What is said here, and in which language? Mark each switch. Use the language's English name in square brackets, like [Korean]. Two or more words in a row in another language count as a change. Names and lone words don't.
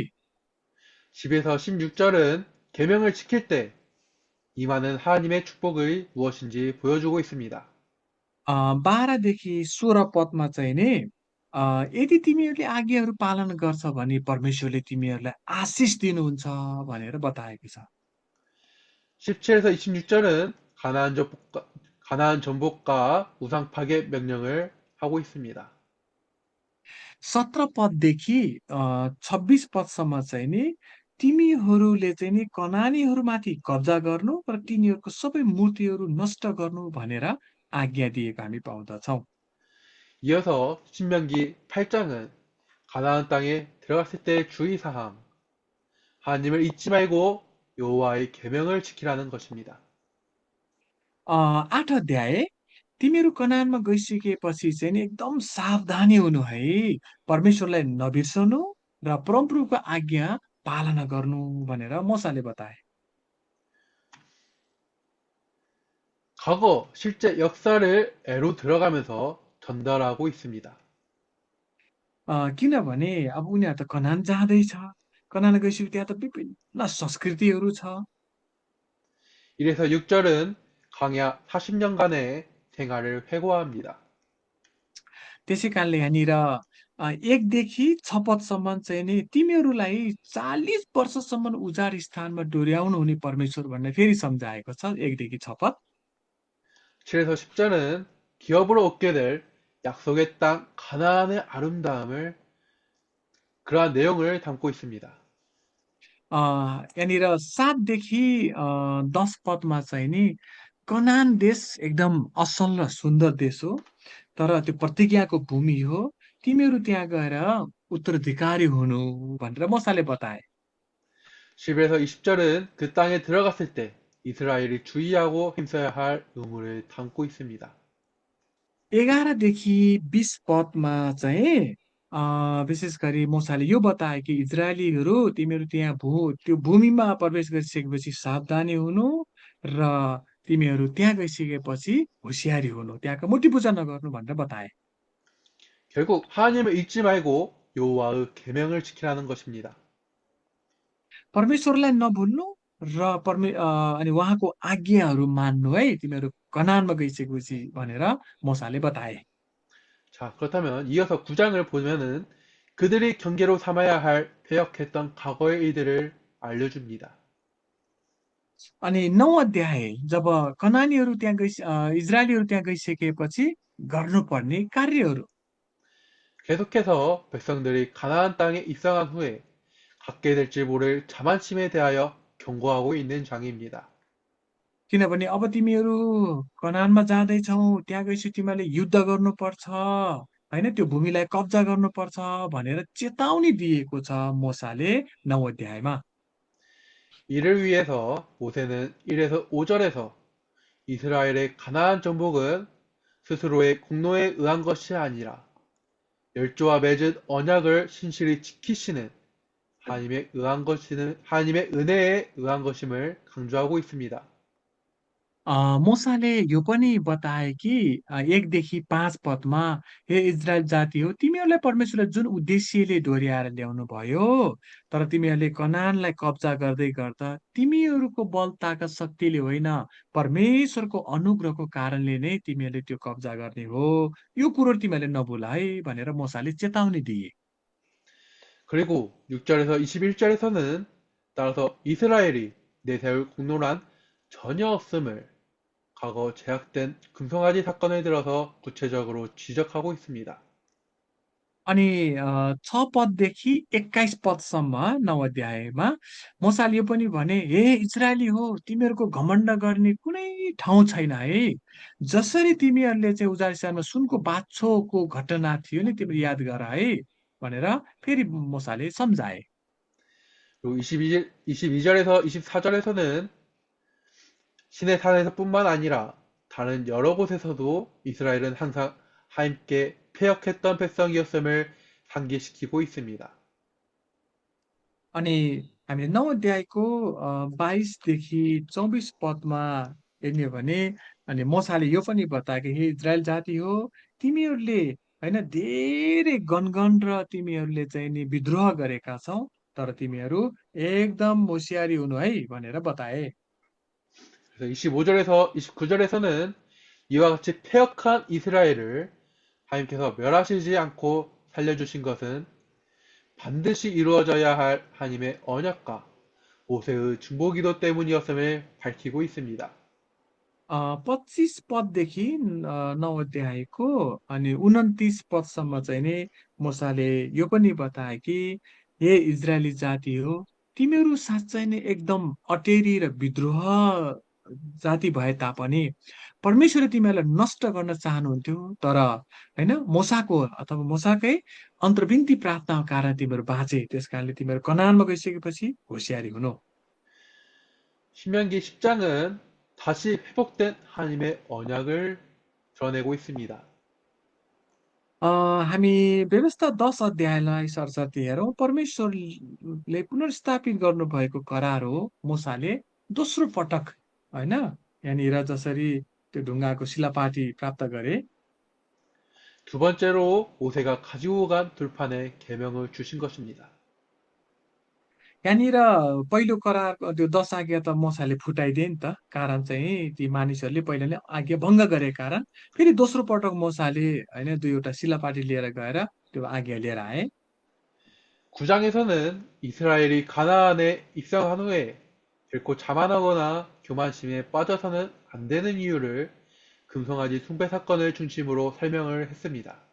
[Korean] 10에서 16절은 계명을 지킬 때 임하는 하나님의 축복이 무엇인지 보여주고 있습니다. [Nepali] 12 देखि 16 पदमा चाहिँ नि यदि तिमीहरूले आज्ञाहरू पालन गर्छ भने परमेश्वरले तिमीहरूलाई आशिष दिनुहुन्छ भनेर बताएको छ। [Korean] 17에서 26절은 가나안 정복과 우상 파괴 명령을 하고 있습니다. [Nepali] 17 पददेखि 26 पदसम्म चाहिँ नि तिमीहरूले चाहिँ नि कनानीहरूमाथि कब्जा गर्नु र तिनीहरूको सबै मूर्तिहरू नष्ट गर्नु भनेर आज्ञा दिएको हामी पाउँदछौँ। [Korean] 이어서 신명기 8장은 가나안 땅에 들어갔을 때의 주의사항, 하나님을 잊지 말고 여호와의 계명을 지키라는 것입니다. [Nepali] 8 अध्याय तिमीहरू कनानमा गइसकेपछि चाहिँ नि एकदम सावधानी हुनु है, परमेश्वरलाई नबिर्सनु र परमप्रभुको आज्ञा पालना गर्नु भनेर मोसाले बताए। [Korean] 과거 실제 역사를 애로 들어가면서 전달하고 있습니다. [Nepali] किनभने अब उनीहरू त कनान जाँदैछ, कनान गइसकेपछि त्यहाँ त विभिन्न संस्कृतिहरू छ। [Korean] 1에서 6절은 광야 40년간의 생활을 회고합니다. [Nepali] त्यसै कारणले यहाँनिर 1 देखि 6 पदसम्म चाहिँ नि तिमीहरूलाई 40 वर्षसम्म उजाड स्थानमा डोर्याउनु हुने परमेश्वर भनेर फेरि सम्झाएको छ 1 देखि 6 पद। [Korean] 7에서 10절은 기업으로 얻게 될 약속의 땅 가나안의 아름다움을 그러한 내용을 담고 있습니다. [Nepali] यहाँनिर 7 देखि 10 पदमा चाहिँ नि कनान देश एकदम असल र सुन्दर देश हो, तर त्यो प्रतिज्ञाको भूमि हो, तिमीहरू त्यहाँ गएर उत्तराधिकारी हुनु भनेर मोसाले बताए। [Korean] 10에서 20절은 그 땅에 들어갔을 때 이스라엘이 주의하고 힘써야 할 의무를 담고 있습니다. [Nepali] 11 देखि 20 पदमा चाहिँ विशेष गरी मोसाले यो बताए कि इजरायलीहरू तिमीहरू त्यहाँ त्यो भूमिमा प्रवेश गरिसकेपछि सावधानी हुनु र तिमीहरू त्यहाँ गइसकेपछि होसियारी हुनु, त्यहाँको मूर्ति पूजा नगर्नु भनेर बताए। [Korean] 결국 하나님을 잊지 말고 여호와의 계명을 지키라는 것입니다. [Nepali] परमेश्वरलाई नभुल्नु र अनि उहाँको आज्ञाहरू मान्नु है, तिमीहरू कनानमा गइसकेपछि भनेर मोसाले बताए। [Korean] 자, 그렇다면 이어서 9장을 보면은 그들이 경계로 삼아야 할 패역했던 과거의 일들을 알려줍니다. [Nepali] अनि 9 अध्याय जब कनानीहरू त्यहाँ इजरायलीहरू त्यहाँ गइसकेपछि गर्नुपर्ने कार्यहरू। [Korean] 계속해서 백성들이 가나안 땅에 입성한 후에 갖게 될지 모를 자만심에 대하여 경고하고 있는 장입니다. [Nepali] किनभने अब तिमीहरू कनानमा जाँदैछौ, त्यहाँ गएपछि तिमीहरूले युद्ध गर्नुपर्छ होइन, त्यो भूमिलाई कब्जा गर्नुपर्छ भनेर चेतावनी दिएको छ मोसाले 9 अध्यायमा। [Korean] 이를 위해서 모세는 1에서 5절에서 이스라엘의 가나안 정복은 스스로의 공로에 의한 것이 아니라 열조와 맺은 언약을 신실히 지키시는 하나님의 은혜에 의한 것임을 강조하고 있습니다. [Nepali] मोसाले यो पनि बताए कि 1 देखि 5 पदमा हे इजरायल जाति हो, तिमीहरूलाई परमेश्वरले जुन उद्देश्यले डोर्याएर ल्याउनु भयो, तर तिमीहरूले कनानलाई कब्जा गर्दै गर्दा तिमीहरूको बल ताकत शक्तिले होइन, परमेश्वरको अनुग्रहको कारणले नै तिमीहरूले त्यो कब्जा गर्ने हो, यो कुरो तिमीहरूले नभुल है भनेर मोसाले चेतावनी दिए। [Korean] 그리고 6절에서 21절에서는 따라서 이스라엘이 내세울 공로란 전혀 없음을 과거 제약된 금송아지 사건을 들어서 구체적으로 지적하고 있습니다. [Nepali] अनि 6 पददेखि 21 पदसम्म 9 अध्यायमा मोसाले यो पनि भने, हे इजरायली हो, तिमीहरूको घमण्ड गर्ने कुनै ठाउँ छैन है, जसरी तिमीहरूले चाहिँ उजाड स्थानमा सुनको बाछोको घटना थियो नि तिमीले याद गर है भनेर फेरि मोसाले सम्झाए। [Korean] 그리고 22절에서 24절에서는 신의 산에서뿐만 아니라 다른 여러 곳에서도 이스라엘은 항상 하나님께 패역했던 백성이었음을 상기시키고 있습니다. [Nepali] अनि हामीले 9 अध्यायको 22 देखि 24 पदमा हेर्ने हो भने अनि मोसाले यो पनि बताए कि हे इजरायल जाति हो तिमीहरूले होइन धेरै गनगन र तिमीहरूले चाहिँ नि विद्रोह गरेका छौ तर तिमीहरू एकदम होसियारी हुनु है भनेर बताए। [Korean] 그래서 25절에서 29절에서는 이와 같이 패역한 이스라엘을 하나님께서 멸하시지 않고 살려주신 것은 반드시 이루어져야 할 하나님의 언약과 모세의 중보기도 때문이었음을 밝히고 있습니다. [Nepali] 25 पददेखि 9 अध्यायको अनि 29 पदसम्म चाहिँ नि मोसाले यो पनि बताए कि हे इजरायली जाति हो तिमीहरू साँच्चै नै एकदम अटेरी र विद्रोह जाति भए तापनि परमेश्वरले तिमीहरूलाई नष्ट गर्न चाहनुहुन्थ्यो तर होइन मोसाको अथवा मोसाकै अन्तर्विन्ती प्रार्थनाको कारण तिमीहरू बाँचे त्यस कारणले तिमीहरू कनानमा गइसकेपछि होसियारी हुनु। [Korean] 신명기 10장은 다시 회복된 하나님의 언약을 드러내고 있습니다. [Nepali] हामी व्यवस्था 10 अध्यायलाई सरस्वती हेरौँ परमेश्वरले पुनर्स्थापित गर्नुभएको करार हो मोसाले दोस्रो पटक होइन यहाँनिर जसरी त्यो ढुङ्गाको शिलापाटी प्राप्त गरे [Korean] 두 번째로 모세가 가지고 간 돌판에 계명을 주신 것입니다. [Nepali] यहाँनिर पहिलो करार त्यो 10 आज्ञा त मोसाले फुटाइदिए नि त कारण चाहिँ ती मानिसहरूले पहिला नै आज्ञा भङ्ग गरेको कारण फेरि दोस्रो पटक मोसाले होइन दुईवटा शिलापाटी लिएर गएर त्यो आज्ञा लिएर आए। [Korean] 9장에서는 이스라엘이 가나안에 입성한 후에 결코 자만하거나 교만심에 빠져서는 안 되는 이유를 금송아지 숭배 사건을 중심으로 설명을 했습니다.